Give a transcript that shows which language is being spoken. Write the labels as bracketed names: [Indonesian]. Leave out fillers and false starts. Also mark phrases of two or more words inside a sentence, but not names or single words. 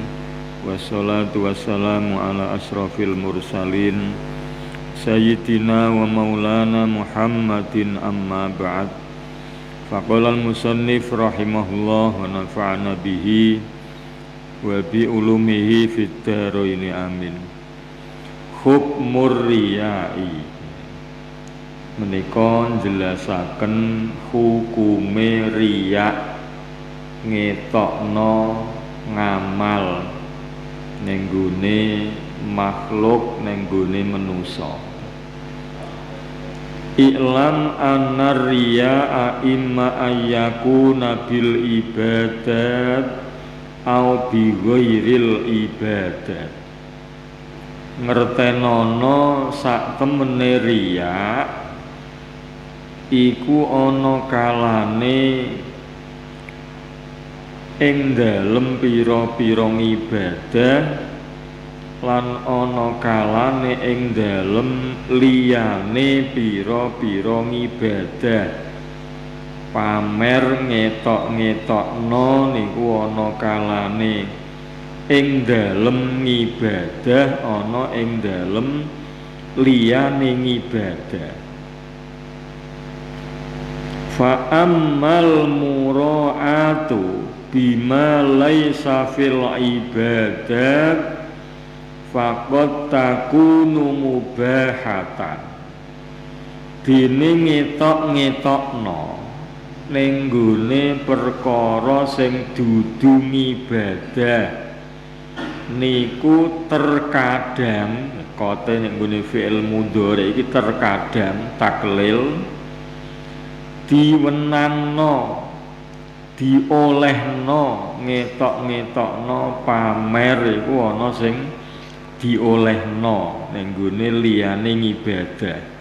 [Arabic] والصلاة والسلام على أشرف المرسلين سيدنا ومولانا محمد، أما بعد. فقال المصنف رحمه الله ونفعنا به وبعلومه في الدارين، آمين. حكم الرياء [Javanese] menika njelasaken hukume riya, ngetokno ngamal ning gone makhluk, ning gone manusa. [Arabic] اعلم أن الرياء إما أن يكون بالعبادات أو بغير العبادات. [Javanese] Ngertenono sak temene riya iku ana kalane ing dalem pira-pira ibadah lan ana kalane ing dalem liyane pira-pira ibadah. Pamer ngetok-ngetokno niku ana kalane ing dalem ibadah, ana ing dalem liyane ibadah. [Arabic] فأما المراءاة بما ليس في العبادات فقد تكون مباحة. [Javanese] Dene ngetok-ngetokno ning nggone perkara sing dudu ibadah niku terkadang kote ning nggone [Arabic] فعل مضارع [Javanese] iki terkadang taklil diwenangno, diolehno, ngetok-ngetokno, pamer iku ana sing diolehno ning gone liyane ibadah.